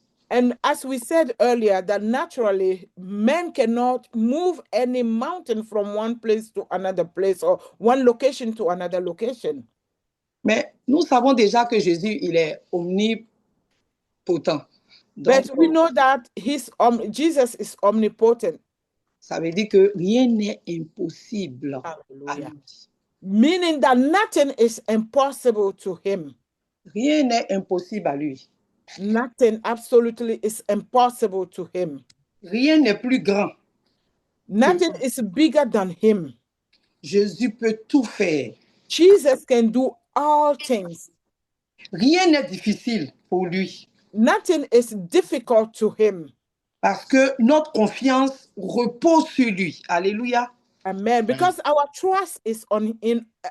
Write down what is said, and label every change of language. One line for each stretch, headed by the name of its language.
English: And as we said earlier, that naturally men cannot move any mountain from one place to another place or one location to another location.
French: Mais nous savons déjà que Jésus, il est omnipotent.
English: But we know that Jesus is omnipotent.
French: Ça veut dire que rien n'est impossible. Hallelujah.
English: Meaning that nothing is impossible to him.
French: Rien n'est impossible à lui.
English: Nothing absolutely is impossible to him.
French: Rien n'est plus grand.
English: Nothing is bigger than him.
French: Jésus peut tout faire.
English: Jesus can do all things.
French: Rien n'est difficile pour lui.
English: Nothing is difficult to him.
French: Parce que notre confiance repose sur lui. Alléluia. Amen.
English: Because our trust is in him.